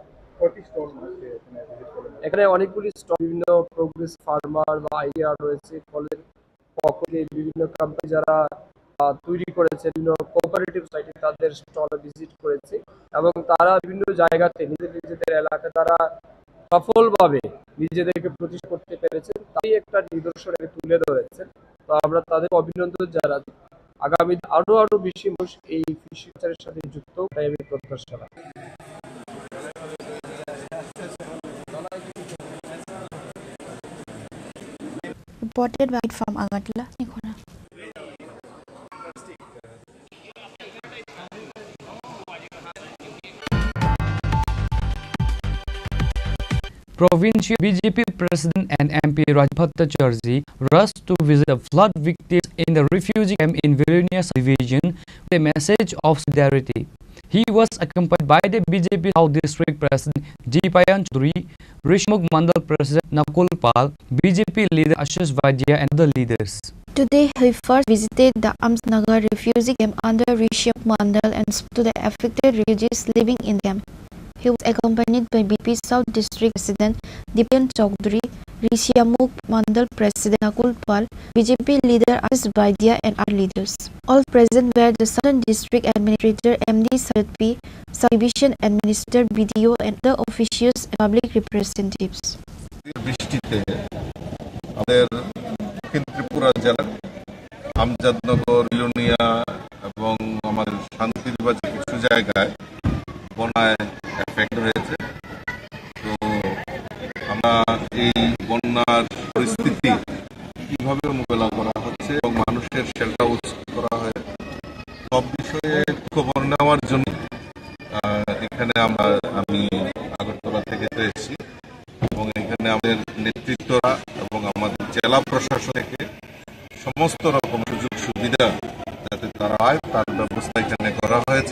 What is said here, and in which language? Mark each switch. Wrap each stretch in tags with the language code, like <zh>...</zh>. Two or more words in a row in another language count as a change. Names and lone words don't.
<bn>এখানে অনেকগুলি স্টল, বিভিন্ন</bn> <en>progress farmer</en> <bn>বা আইডিয়া রয়েছে, কলেজ পক্ষে বিভিন্ন কোম্পানি যারা তৈরি করেছে, বিভিন্ন</bn> <en>cooperative site</en> <bn>তাদের স্টলে ভিজিট করেছে এবং তারা বিভিন্ন জায়গাতে নিজেদের এলাকায় তারা সফলভাবে নিজেদেরকে প্রতিষ্ঠা করতে পেরেছেন, তাই একটা নিদর্শন তুলে ধরেছেন। তো আমরা তাদের অভিনন্দন জানাই। আগামী আরো বেশি মানুষ এই ফিশারির সাথে যুক্ত, তাই আমি প্রত্যাশা রাখি।</bn> <en>Reported by from Agartala, Chini Khorang. Provincial BJP President and MP Rajbhatta rushed to visit the flood victims in the refugee camp in Vilnius division with a message of solidarity. He was accompanied by the BJP South District President G. Payan Chaudhary, Rishmukh Mandal President Nakul Pal, BJP leader Ashish Vaidya and other leaders. Today, he first visited the Amsnagar refugee camp under Rishmukh Mandal and spoke to the affected refugees living in the camp. He was accompanied by BJP South District President Dipan Chaudhary, Rishmukh Mandal President Nakul Pal, BJP leader Ashish Vaidya and other leaders. All present were the Southern District Administrator MD Sarat P, Subdivision Administrator BDO and other officials and public representatives.</en> <bn>বৃষ্টিতে আমাদের দক্ষিণ ত্রিপুরা জেলার আমজাদনগর, বিলোনিয়া এবং আমাদের শান্তিবাজার কিছু জায়গায় বন্যায় এফেক্ট হয়েছে। তো আমরা এই বন্যার পরিস্থিতি কিভাবে মোকাবেলা করা হচ্ছে এবং মানুষের শেল্টার করা হয়, সব বিষয়ে খবর নেওয়ার জন্য এখানে আমি আগরতলা থেকে এসেছি এবং এখানে আমাদের নেতৃত্বরা এবং আমাদের জেলা প্রশাসন থেকে সমস্ত রকম সুযোগ সুবিধা যাতে তারা হয় তার ব্যবস্থা এখানে করা হয়েছে।</bn>